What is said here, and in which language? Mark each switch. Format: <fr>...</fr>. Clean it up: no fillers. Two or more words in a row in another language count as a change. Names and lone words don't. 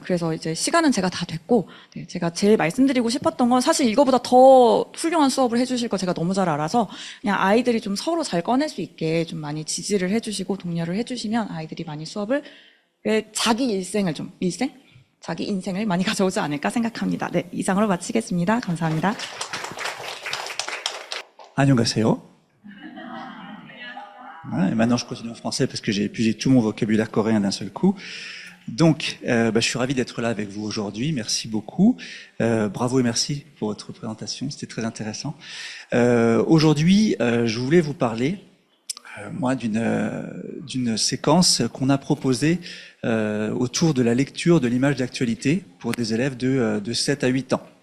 <ko>그래서 이제 시간은 제가 다 됐고, 네, 제가 제일 말씀드리고 싶었던 건 사실 이거보다 더 훌륭한 수업을 해주실 거 제가 너무 잘 알아서 그냥 아이들이 좀 서로 잘 꺼낼 수 있게 좀 많이 지지를 해주시고 독려를 해주시면 아이들이 많이 수업을 자기 인생을 많이 가져오지 않을까 생각합니다. 네, 이상으로 마치겠습니다. 감사합니다. 안녕하세요.</ko> <fr>Et maintenant, je continue en français parce que j'ai épuisé tout mon vocabulaire coréen d'un seul coup. Donc, je suis ravi d'être là avec vous aujourd'hui. Merci beaucoup. Bravo et merci pour votre présentation. C'était très intéressant. Aujourd'hui, je voulais vous parler, moi, d'une séquence qu'on a proposée autour de la lecture de l'image d'actualité pour des élèves de 7 à 8 ans.</fr>